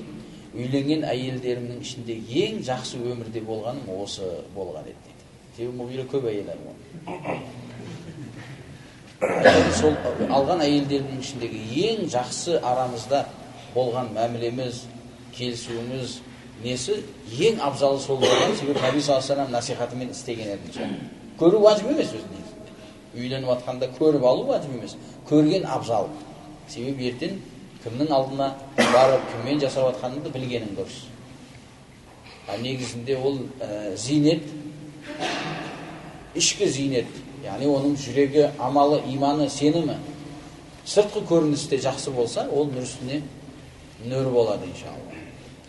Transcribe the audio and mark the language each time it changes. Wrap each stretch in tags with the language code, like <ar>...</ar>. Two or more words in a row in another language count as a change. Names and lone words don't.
<kk>Үйленген әйелдерімнің ішінде ең жақсы өмірде болғаным осы болған еді дейді. Себебі Муғира көп әйел алған. Сол алған әйелдердің ішіндегі ең жақсы арамызда болған мәмілеміз, келісуіміз несі ең абзалы сол болған. Себебі Наби</kk> <ar>صلى الله عليه وسلم</ar> <kk>насихатымен істеген еді. Көру важып емес өзі негізінде. Үйленіп жатқанда көріп алу важып емес. Көрген абзал. Себебі ертең кімнің алдына барып, кіммен жасап жатқаныңды білгенің дұрыс. Негізінде ол зейнет, ішкі зейнет, яғни оның жүрегі, амалы, иманы, сенімі, сыртқы көріністе жақсы болса, ол нұр үстіне нөр болады иншалла.</kk>